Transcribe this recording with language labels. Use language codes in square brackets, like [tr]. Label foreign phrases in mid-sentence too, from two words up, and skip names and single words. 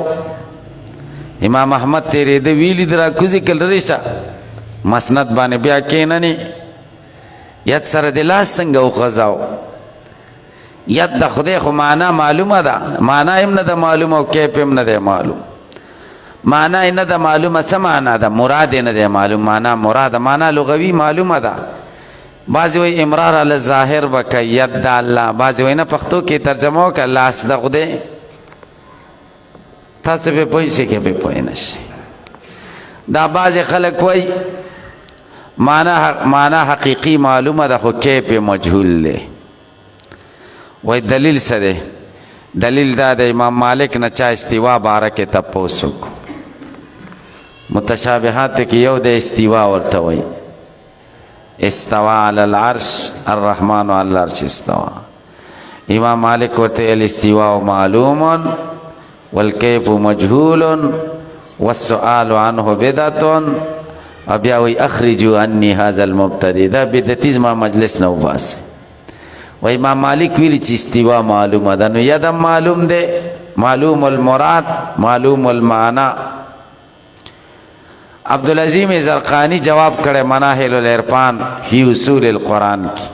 [ps] امام احمد تېرېده ویلي د راکوزي کل ریشه مسند باندې بیا کېننې ید سره د لاس څنګه وخوځاو. ید د خدای خو معنا معلومه ده، معنا هم نه ده معلومه او کیف هم نه ده معلوم. معنا یې نه ده معلومه، څه معنا ده؟ مراد یې نه ده معلوم. معنا مراده، معنا لغوي معلومه ده. بعضې وایي [ar] امرار علی الظاهر [ps] به که ید د الله، بعضې وایي نه پښتو کې ترجمه وکړه لاس د خدای. تاسو پې پوه شئ که پې پوه نه شئ. دا بعضې خلک وایي معنا حقیقي معلومه ده خو کیف مجهول دی. وایي دلیل څه دی؟ دلیل دا د امام مالک نه چا استوا باره کې تپوس وکړو. متشابهات کې یو د استوا ورته وایي. [ar] استوا علی العرش الرحمن علی العرش استوا. امام مالک ورته الاستواء معلوم والکیف مجهول والسؤال عنه بدعة. [ps] او بیا وی [ar] اخرجوا عنی هذا المبتدی. [ps] دا بدعتي زما مجلس نه وباسئ. و امام مالک ویلی چې استوا معلومه ده، نو یدم معلوم ده، [ar] معلوم المراد معلوم المعنی. [ps] عبدالعظیم زرقانی جواب کړه مناهل العرفان فی اصول القرآن کی.